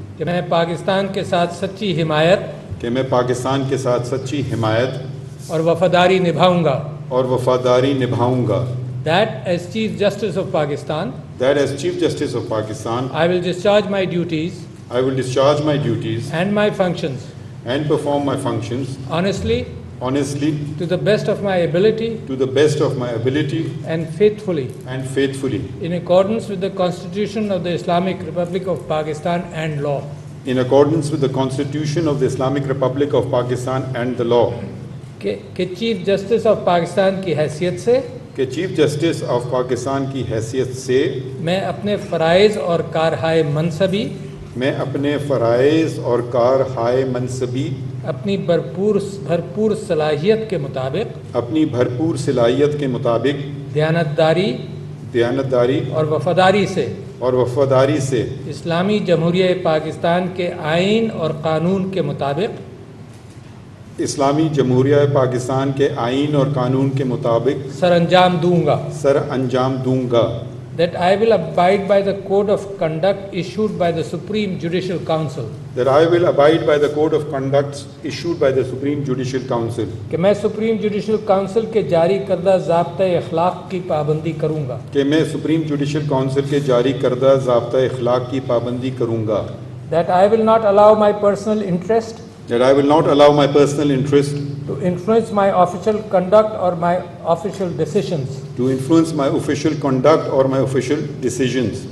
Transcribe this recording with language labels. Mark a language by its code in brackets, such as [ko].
[ur] کہ میں پاکستان کے ساتھ سچی حمایت کہ میں پاکستان کے ساتھ سچی حمایت اور وفاداری نبھاؤں گا. اور وفاداری نبھاؤں گا. [en] That as Chief Justice of Pakistan, That as Chief Justice of Pakistan, I will discharge my duties I will discharge my duties and my functions and perform my functions honestly, honestly, to the best of my ability to the best of my ability and faithfully, and faithfully, in accordance with the Constitution of the Islamic Republic of Pakistan and law. in accordance with the Constitution of the Islamic Republic of Pakistan and the law. [ur] کہ chief justice of Pakistan کی حیثیت سے کہ chief justice of Pakistan کی حیثیت سے میں اپنے فرائض اور کارہائے منصبی میں اپنے فرائض اور کارہائے منصبی اپنی بھرپور صلاحیت کے مطابق اپنی بھرپور صلاحیت کے مطابق دیانتداری اور وفاداری سے اسلامی جمہوریہ پاکستان کے آئین اور قانون کے مطابق اسلامی جمہوریہ پاکستان کے آئین اور قانون کے مطابق سر انجام دوں گا. [en] That I will abide by the code of conduct issued by the Supreme Judicial Council. That I will abide by the code of conduct issued by the Supreme Judicial Council. [ur] کہ میں سپریم جوڈیشل کونسل کے جاری کردہ ضابطۂ اخلاق کی پابندی کروں گا. کہ میں سپریم جوڈیشل کونسل کے جاری کردہ ضابطۂ اخلاق کی پابندی کروں گا. [en] That I will not allow my personal interest That I will not allow my personal interest to influence my official conduct or my official decisions. to influence my official conduct or my official decisions.